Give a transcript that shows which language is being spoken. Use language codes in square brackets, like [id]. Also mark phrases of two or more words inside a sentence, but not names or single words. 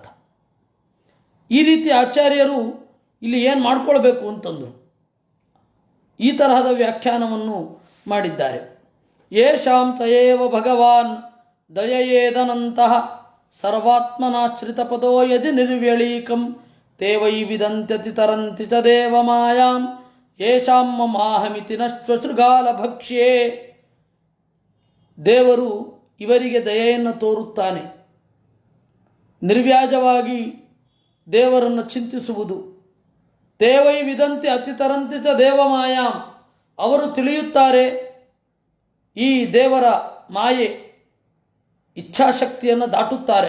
[kn] ಈ ರೀತಿ ಆಚಾರ್ಯರು ಇಲ್ಲಿ ಏನು ಮಾಡ್ಕೊಳ್ಬೇಕು ಅಂತಂದರು, ಈ ತರಹದ ವ್ಯಾಖ್ಯಾನವನ್ನು ಮಾಡಿದ್ದಾರೆ. [sa] ಯೇಷಾಂ ತಯೇವ ಭಗವಾನ್ ದಯಯೇದನಂತಹ ಸರ್ವಾತ್ಮನಾಶ್ರಿತ ಪದೋ ಯದಿ ನಿರ್ವ್ಯಳೀಕಂ ತೇ ವೈ ವಿದಂತ್ಯತಿ ತರಂತಿ ಚ ದೇವ ಮಾಯಾಂ ಯೇಷಾಂ ಮಮಾಹಮಿತಿ ನಶ್ವಶೃಗಾಲ ಭಕ್ಷ್ಯೇ. [kn] ದೇವರು ಇವರಿಗೆ ದಯೆಯನ್ನು ತೋರುತ್ತಾನೆ. ನಿರ್ವ್ಯಾಜವಾಗಿ ದೇವರನ್ನು ಚಿಂತಿಸುವುದು. [sa] ತೇವೈ ವಿದಂತಿ ಅತಿತರಂತಿ ಚ ದೇವಮಾಯಾಂ, [kn] ಅವರು ತಿಳಿಯುತ್ತಾರೆ ಈ ದೇವರ ಮಾಯೆ, ಇಚ್ಛಾಶಕ್ತಿಯನ್ನು ದಾಟುತ್ತಾರೆ.